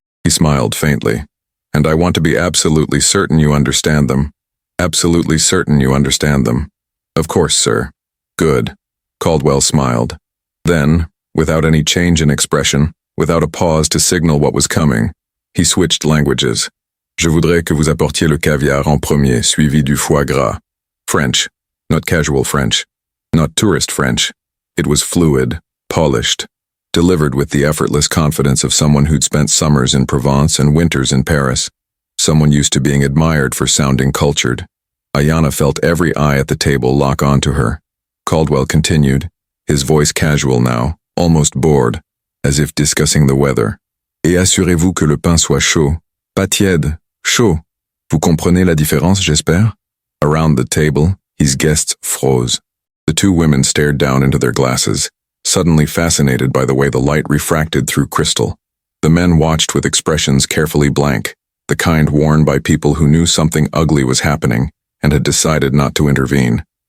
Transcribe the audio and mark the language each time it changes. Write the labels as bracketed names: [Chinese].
[English] He smiled faintly. "And I want to be absolutely certain you understand them." "Absolutely certain you understand them." "Of course, sir." "Good." Caldwell smiled. Then, without any change in expression, without a pause to signal what was coming, he switched languages. [French] "Je voudrais que vous apportiez le caviar en premier, suivi du foie gras." [English] French. Not casual French. Not tourist French. It was fluid, polished, delivered with the effortless confidence of someone who'd spent summers in Provence and winters in Paris. Someone used to being admired for sounding cultured. Ayana felt every eye at the table lock onto her. Caldwell continued, his voice casual now, almost bored, as if discussing the weather. [French] "Et assurez-vous que le pain soit chaud, pas tiède, chaud. Vous comprenez la différence, j'espère?" [English] Around the table, his guests froze. The two women stared down into their glasses, suddenly fascinated by the way the light refracted through crystal. The men watched with expressions carefully blank, the kind worn by people who knew something ugly was happening and had decided not to intervene.